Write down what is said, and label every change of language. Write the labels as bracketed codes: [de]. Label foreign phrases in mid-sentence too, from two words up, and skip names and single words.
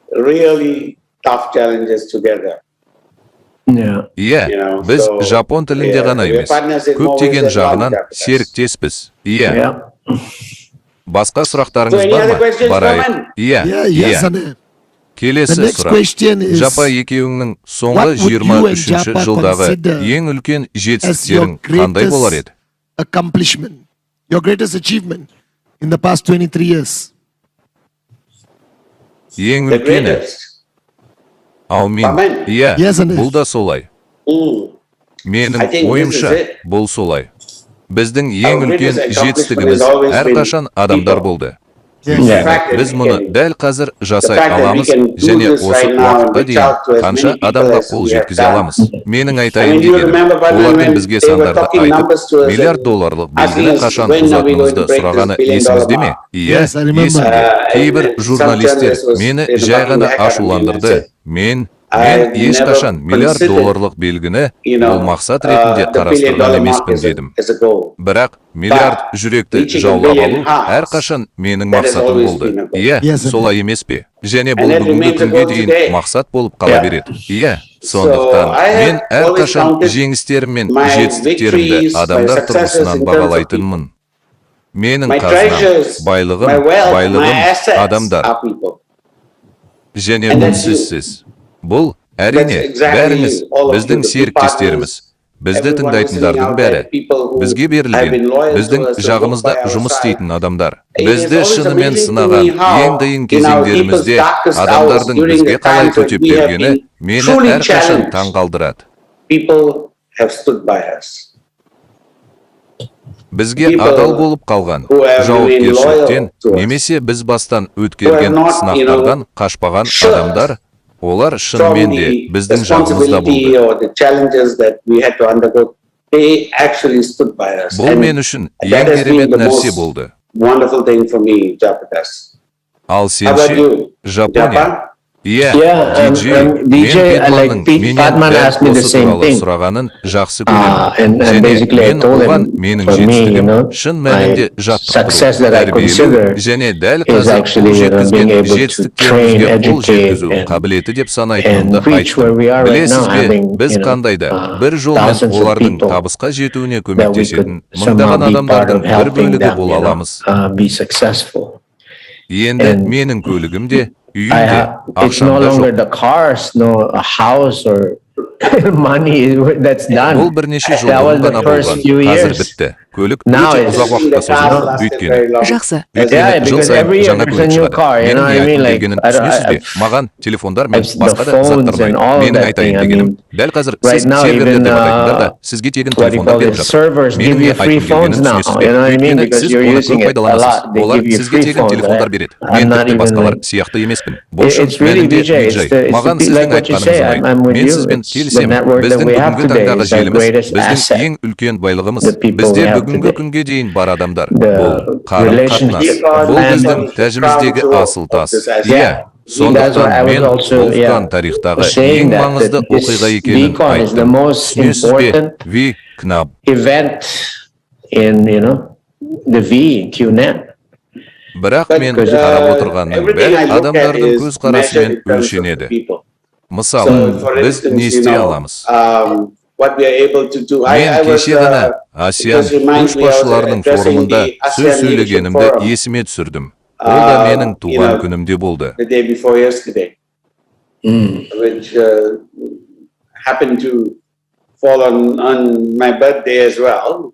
[kk] Иә, біз жапон тілінде ғана емес, көптеген жағынан серіктеспіз. Иә. Басқа сұрақтарыңыз бар ма? Барайық. Иә. Келесі [en] The next [kk] сұрақ. [en] question is, [kk] Жапа екеуіңнің соңғы [en] what would you and 23 Japa [kk] жылдағы [en] consider [kk] ең үлкен [en] as [kk] жетістіктерің [en] your [kk] қандай болар [en] greatest [kk] еді? [en] accomplishment, your greatest achievement in the past 23 years? [kk] Ең [en] The [kk] үлкені. [en] greatest. [kk] Аумин. [en] Amen. [kk] Иә, [en] Yes, and [kk] бұл да солай. Менің [en] I think this [kk] ойымша, [en] is it. [kk] бұл солай. Біздің ең [en] Our [kk] үлкен [en] greatest accomplishment [kk] жетістігіміз [en] has always been [kk] әрқашан адамдар [en] people. [kk] болды. [en] Yes. The [kk] Өйткені [en] fact that [kk] біз [en] we [kk] мұны [en] can- [kk] дәл қазір [en] the [kk] жасай [en] fact that we [kk] аламыз [en] can do [kk] және [en] this [kk] осы [en] right now and [kk] уақытқа [en] reach out to [kk] дейін [en] as [kk] қанша [en] many people [kk] адамға [en] as [kk] қол [en] we have [kk] жеткізе [en] done. [kk] аламыз. Менің [en] I [kk] айтайын [en] mean, you [kk] дегенім, [en] remember back [kk] олардың [en] when [kk] бізге [en] they were [kk] сандарды [en] talking numbers to [kk] айтып, [en] us [kk] миллиард [en] and [kk] долларлық [en] asking [kk] белгіні [en] us [kk] қашан [en] when are we going [kk] ұзатуымызды [en] to break this [kk] сұрағаны [en] $1 billion [kk] есіңізде ме? [en] mark? [kk] Иә, [en] Yes, I remember. [kk] есімде. Кейбір [en] And [kk] журналистер [en] some journalists was, [kk] мені [en] you know, [kk] жай [en] knocking [kk] ғана [en] the heck out of me and [kk] ашуландырды. [en] said, [kk] Мен [en] I've [kk] ешқашан [en] never [kk] миллиард [en] considered, [kk] долларлық белгіні [en] you know, [kk] ол мақсат ретінде [en] the $1 billion [kk] қарастырған [en] mark [kk] емеспін [en] as a- [kk] дедім. [en] as a goal. [kk] Бірақ миллиард жүректі [en] reaching a [kk] жаулап [en] billion [kk] алу [en] hearts, [kk] әрқашан менің [en] that has [kk] мақсатым [en] always [kk] болды. [en] been a goal. [kk] Иә, [en] Yes, [kk] солай емес пе? Және [en] And [kk] бұл [en] that [kk] бүгінгі [en] remains a [kk] күнге [en] goal [kk] дейін [en] today. [kk] мақсат болып қала [en] Yeah. [kk] береді. Иә, сондықтан [en] I have [kk] мен [en] always [kk] әрқашан [en] counted [kk] жеңістерім мен [en] my [kk] жетістіктерімді [en] victories, my [kk] адамдар [en] successes [kk] тұрғысынан [en] in terms of [kk] бағалайтынмын. Менің [en] My [kk] қазынам, [en] treasures, [kk] байлығым, [en] my wealth, my [kk] байлығым [en] assets [kk] адамдар. [en] are people. [kk] Және [en] And [kk] бұл [en] that's you. [kk] сөзсіз. Бұл әрине [en] That's exactly [kk] бәріңіз, [en] you, all of [kk] біздің [en] you, the [kk] серіктестеріміз, бізді [en] Everyone listening [kk] тыңдайтындардың [en] out [kk] бәрі, [en] there, people who [kk] бізге [en] have been [kk] берілген, [en] loyal to [kk] біздің [en] us, who [kk] жағымызда [en] work by our [kk] жұмыс [en] side. [kk] істейтін адамдар. [en] It is [kk] Бізді [en] always [kk] шынымен [en] amazing to [kk] сынаған [en] me how, [kk] ең қиын [en] in our [kk] кезеңдерімізде [en] deepest, darkest hours, [kk] адамдардың [en] during [kk] бізге [en] the [kk] қалай [en] times when [kk] төтеп [en] we have [kk] бергені [en] been [kk] мені [en] truly [kk] әрқашан [en] challenged. [kk] таңғалдырады. [en] People have stood by us. [kk] Бізге [en] People [kk] адал болып қалған, [en] who have remained [kk] жауапкершіліктен [en] loyal to us. [kk] немесе біз бастан [en] Who [kk] өткерген [en] have not, [kk] сынақтардан қашпаған [en] shirked [kk] адамдар, олар [en] From [kk] шынымен де [en] the [kk] біздің жағымызда [en] responsibility [kk] болды. [en] or the challenges that we had to undergo, they actually stood by us. [kk] Бұл [en] And [kk] мен үшін [en] that [kk] ең [en] has been [kk] керемет [en] the [kk] нәрсе [en] most [kk] болды. [en] wonderful thing for me, Japadas. [kk] Ал [en] How [kk] сен [en] about [kk] ше, [en] you, [kk] Жапония? [en] Japa? [kk] Иә, [en] Yeah, DJ, [kk] мен [en] like [kk] Петманның [en] Fatman [kk] менен [en] asked me [kk] дәл [en] the [kk] осы [en] same [kk] туралы [en] thing. [kk] сұрағанын жақсы [en] And [kk] көремін. Және [en] basically I [kk] мен [en] told [kk] оған [en] him, [kk] менің [en] for me, [kk] жетістігім шын мәнінде [en] success [kk] жаттықтыру, [en] that I consider [kk] тәрбиелеу және дәл [en] is [kk] қазір [en] actually, [kk] қол [en] being [kk] жеткізген [en] able to [kk] жетістіктерімізге [en] train, [kk] қол [en] educate, [kk] жеткізу [en] and- [kk] қабілеті деп санайтынымды [en] and reach where [kk] айттым. [en] we are right [kk] Білесіз [en] now, [kk] бе, [en] having, [kk] біз қандай да бір жолмен [en] thousands of [kk] олардың [en] people [kk] табысқа жетуіне [en] that we [kk] көмектесетін [en] could somehow [kk] мыңдаған [en] be part [kk] адамдардың [en] of [kk] бір [en] helping [kk] бөлігі [en] them, [kk] бола аламыз. [en] be successful. [kk] Енді [en] And [kk] менің көлігім де, [en] I [kk] үйім де, [en] have, it's no [kk] ақшам да [en] longer [kk] жоқ. [en] the cars, no a house or money that's done. [kk] Бұл бірнеше жыл [en] That was [kk] бұрын [en] the [kk] ғана [en] first [kk] болған. [en] few [kk] Қазір [en] years. [kk] бітті. Көлік [en] Now [kk] өте [en] it's- [kk] ұзақ уақытқа созылды. Өйткені Жақсы. [en] Yeah, [kk] жыл [en] because [kk] сайын [en] every year [kk] жаңа [en] there's a [kk] көлік [en] new [kk] шығады. [en] car, you [kk] Менің [en] know what [kk] не [en] I mean? [kk] айтқым [en] Like, [kk] келгенін [en] I don't- [kk] түсінесіз бе? [en] I've- [kk] Маған телефондар мен [en] I've- [kk] басқа [en] the [kk] да [en] phones [kk] заттырмайды. [en] and all of [kk] Менің [en] that [kk] айтайын [en] thing, I [kk] дегенім, [en] mean, [kk] дәл қазір [en] right [kk] сіз [en] now [kk] серверлер [en] even, [kk] деп атайтындар да сізге тегін [en] what do you [kk] телефондар [en] call [kk] беріп [en] it, [kk] жатыр. [en] servers [kk] Менің [en] give [kk] не [en] you free [kk] айтқым [en] phones [kk] келгенін [en] now, [kk] түсінесіз [en] you [kk] бе? [en] know what I mean? [kk] Өйткені [en] Because [kk] сіз [en] you're [kk] оны [en] using [kk] көп [en] it a [kk] пайдаланасыз. [en] lot. They [kk] Олар [en] give you [kk] сізге [en] free [kk] тегін [en] phones, [kk] телефондар [en] right? [kk] береді. [en] I'm [kk] Мен [en] not [kk] тіпті [en] even [kk] басқалар [en] like- [kk] сияқты емеспін. Бұл шын [en] It's really [kk] мәнінде [en] DJ. DJ. It's [kk] Маған [en] like [kk] сіздің [en] what you say. [kk] айтқаныңыз ұнайды. [en] I'm with [kk] Мен [en] you. [kk] сізбен [en] It's the [kk] келісемін. [en] network that [kk] Біздің [en] we have [kk] бүгінгі [en] today [kk] таңдағы [en] is the [kk] желіміз [en] greatest [kk] біздің [en] asset. [kk] ең үлкен байлығымыз. [en] The people [kk] Бізде [en] we have [kk] бүгінгі [en] today. [kk] күнге дейін бар адамдар. [en] The [kk] Бұл қарым-қатынас. [en] relationship [kk] Бұл [en] and- [kk] біздің тәжіміздегі асыл тас. [en] Yeah. [kk] Иә. [en] That's why [kk] Сондықтан [en] I was [kk] мен [en] also, [kk] бұл тарихтағы [en] saying [kk] ең [en] that [kk] маңызды [en] this [kk] оқиға екенін [en] VCon is the [kk] айттым. [en] most [kk] Түсінесіз бе? [en] important [kk] Ви кнап. [en] event in, the V, QNET. [kk] Бірақ мен [en] But, [kk] қарап отырғанның [en] everything I [kk] бәрі [en] look at [kk] адамдардың [en] is [kk] көзқарасымен [en] measured in terms of [kk] өлшенеді. [en] people. [kk] Мысалы, [en] So, for [kk] біз [en] instance, [kk] не істей аламыз? [en] what we are able to do. [kk] Мен [en] I was, [kk] кеше ғана ASEAN [en] just reminds me, I was [kk] көшбасшыларының [en] addressing [kk] форумында [en] the [kk] сөз [en] ASEAN [kk] сөйлегенімді [en] Leadership Forum, [kk] есіме түсірдім. Ол да менің туған күнімде болды. [en] the day before yesterday, which happened to fall on my birthday as well.